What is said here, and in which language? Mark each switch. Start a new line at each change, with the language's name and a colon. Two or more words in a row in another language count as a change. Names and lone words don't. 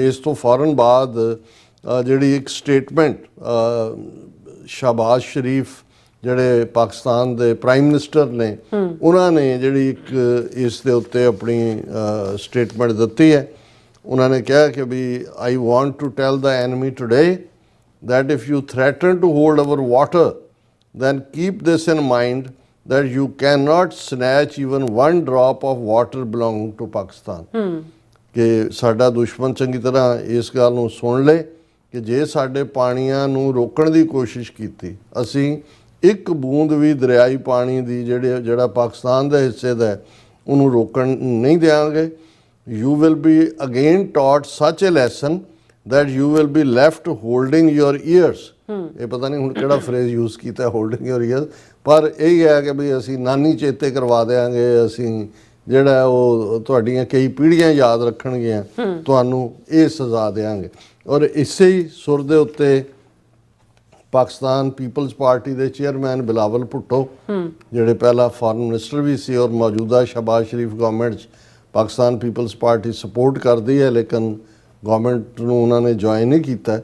Punjabi: ਇਸ ਤੋਂ ਫੌਰਨ ਬਾਅਦ ਜਿਹੜੀ ਇੱਕ ਸਟੇਟਮੈਂਟ ਸ਼ਹਬਾਜ਼ ਸ਼ਰੀਫ ਜਿਹੜੇ ਪਾਕਿਸਤਾਨ ਦੇ
English: prime minister
Punjabi: ਨੇ, ਉਹਨਾਂ ਨੇ ਜਿਹੜੀ ਇੱਕ ਇਸ ਦੇ ਉੱਤੇ ਆਪਣੀ ਸਟੇਟਮੈਂਟ ਦਿੱਤੀ ਹੈ। ਉਹਨਾਂ ਨੇ ਕਿਹਾ ਕਿ ਵੀ
English: I want to tell the enemy today that if you threaten to hold our water, then keep this in mind that you cannot snatch even one drop of water belonging to Pakistan.
Punjabi: ਕਿ ਸਾਡਾ ਦੁਸ਼ਮਣ ਚੰਗੀ ਤਰ੍ਹਾਂ ਇਸ ਗੱਲ ਨੂੰ ਸੁਣ ਲੇ ਕਿ ਜੇ ਸਾਡੇ ਪਾਣੀਆਂ ਨੂੰ ਰੋਕਣ ਦੀ ਕੋਸ਼ਿਸ਼ ਕੀਤੀ, ਅਸੀਂ ਇੱਕ ਬੂੰਦ ਵੀ ਦਰਿਆਈ ਪਾਣੀ ਦੀ ਜਿਹੜਾ ਪਾਕਿਸਤਾਨ ਦੇ ਹਿੱਸੇ ਦਾ ਉਹਨੂੰ ਰੋਕਣ ਨਹੀਂ ਦਿਆਂਗੇ।
English: You will be again taught such a lesson that you will be left holding your ears.
Punjabi: ਇਹ ਪਤਾ ਨਹੀਂ ਹੁਣ ਕਿਹੜਾ
English: phrase use
Punjabi: ਕੀਤਾ,
English: holding your ears,
Punjabi: ਪਰ ਇਹ ਹੈ ਕਿ ਵੀ ਅਸੀਂ ਨਾਨੀ ਚੇਤੇ ਕਰਵਾ ਦੇਵਾਂਗੇ, ਅਸੀਂ ਜਿਹੜਾ ਉਹ ਤੁਹਾਡੀਆਂ ਕਈ ਪੀੜ੍ਹੀਆਂ ਯਾਦ ਰੱਖਣਗੀਆਂ, ਤੁਹਾਨੂੰ ਇਹ ਸਜ਼ਾ ਦੇਵਾਂਗੇ। ਔਰ ਇਸੇ ਹੀ ਸੁਰ ਦੇ ਉੱਤੇ ਪਾਕਿਸਤਾਨ ਪੀਪਲਜ਼ ਪਾਰਟੀ ਦੇ ਚੇਅਰਮੈਨ ਬਿਲਾਵਲ ਭੁੱਟੋ, ਜਿਹੜੇ ਪਹਿਲਾਂ
English: foreign minister
Punjabi: ਵੀ ਸੀ ਔਰ ਮੌਜੂਦਾ ਸ਼ਹਬਾਜ਼ ਸ਼ਰੀਫ ਗਵਰਨਮੈਂਟ 'ਚ ਪਾਕਿਸਤਾਨ ਪੀਪਲਜ਼ ਪਾਰਟੀ ਸਪੋਰਟ ਕਰਦੀ ਹੈ, ਲੇਕਿਨ ਗਵਰਨਮੈਂਟ ਨੂੰ ਉਹਨਾਂ ਨੇ ਜੁਆਇਨ ਨਹੀਂ ਕੀਤਾ।